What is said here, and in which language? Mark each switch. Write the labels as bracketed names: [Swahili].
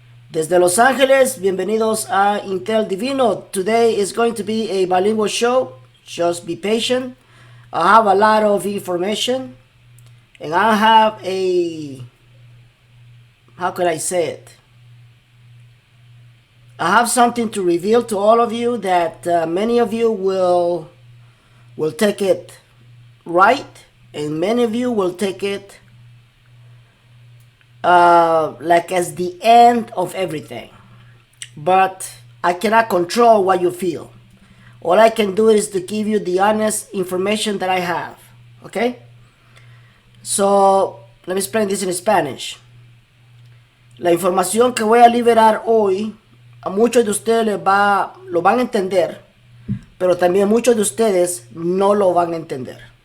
[Spanish] Desde Los Angeles, bienvenidos a Intel Divino. [English] Today is going to be a bilingual show. Just be patient. I have a lot of information, and I have how could I say it? I have something to reveal to all of you that many of you will take it right, and many of you will take it like as the end of everything. But I cannot control what you feel. All I can do is to give you the honest information that I have. Okay? So, let me explain this in Spanish. [Spanish] La información que voy a liberar hoy, a muchos de ustedes lo van a entender, pero también muchos de ustedes no lo van a entender.